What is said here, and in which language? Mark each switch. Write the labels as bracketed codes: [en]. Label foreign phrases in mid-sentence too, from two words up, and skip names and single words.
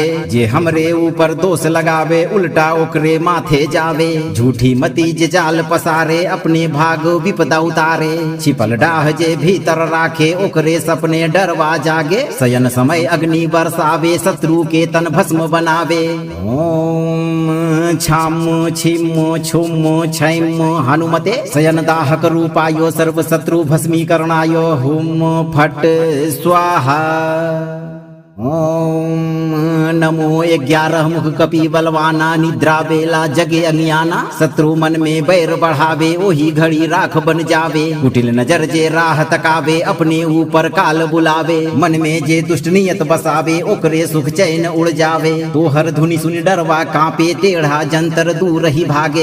[bho] जे हमरे ऊपर दोष लगावे उल्टा ओकरे माथे जावे। झूठी मती जे जाल पसारे अपने भाग विपदा उतारे। छिपल डाह जे भीतर राखे ओकरे सपने डरवा जागे। शयन समय अग्नि बरसावे शत्रु के तन भस्म बनावे। [sa] ओम छाम छिम छुम छैम हनुमते शयन दाहक रूपायो सर्व शत्रु भस्मीकरणाय हुम फट स्वाहा। [bho] ओम नमो 11 मुख कपि बलवाना निद्रा बेला जगे अज्ञाना। शत्रु मन में बैर बढ़ावे ओही घड़ी राख बन जावे। कुटिल नजर जे राह तकावे अपने ऊपर काल बुलावे। मन में जे दुष्ट नियत बसावे ओकरे सुख चैन उड़ जावे। तोहर धुनि सुनि डरवा कांपे टेढ़ा जंतर दूर ही भागे।